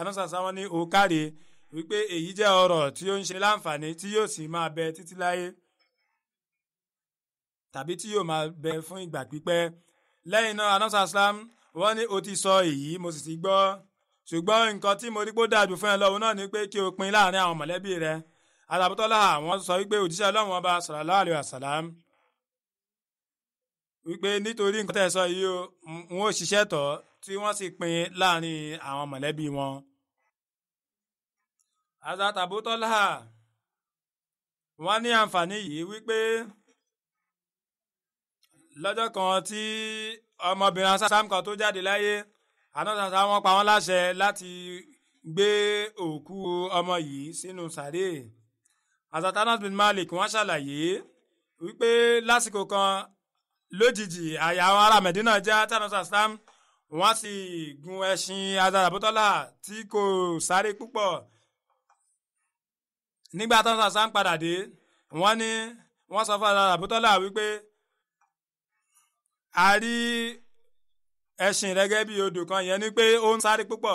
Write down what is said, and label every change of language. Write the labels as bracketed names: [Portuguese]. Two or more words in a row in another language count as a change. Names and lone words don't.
[Yoruba] Ànábì sàlám ní ó káre wípé èyí jẹ́ ọrọ̀ tí ó ń ṣe láǹfààní tí yóò sì máa bẹ títí láyé, tàbí tí yóò máa bẹ fún ìgbà pípẹ́. Lẹ́yìn náà Ànábì sàlám wọ́n ní ó ti sọ èyí, mo sì ti gbọ́, ṣùgbọ́n nǹkan tí mo rí pé ó dájú fún ẹ lọ́wọ́ náà ni pé kí o pín láàrin àwọn mọ̀lẹ́bí rẹ. Abu Talha wọ́n sọ wípé òjíṣẹ́ Ọlọ́run ọba [Arabic] صلى الله عليه وسلم [Yoruba] wípé nítorí nǹkan tẹ́ sọ yìí o, wọn ò ṣiṣẹ́ tọ̀ tí wọ́n sì pín láàrin àwọn mọ̀lẹ́bí wọn. Abu Talha wọ́n ní àǹfààní yìí wípé lọ́jọ́ kan tí ọmọbìnrin sàlám kan tó jáde láyé, Ànábì sàlám wọ́n pa wọ́n láṣẹ láti gbé òkú ọmọ yìí sínú sàréè. Anas bin Malik wọ́n ṣàlàyé wípé lásìkò kan lójijì àyà àwọn ará Medina já, tí Ànábì sàlám wọ́n sì gun ẹṣin Abu Talha tí kò sáré púpọ̀. Nígbà tí Ànábì sàlám padà dé, wọ́n sọ fún Abu Talha wípé a rí ẹṣin rẹ̀ gẹ́gẹ́ bí odò kan, yẹn ni pé ó ń sáré púpọ̀.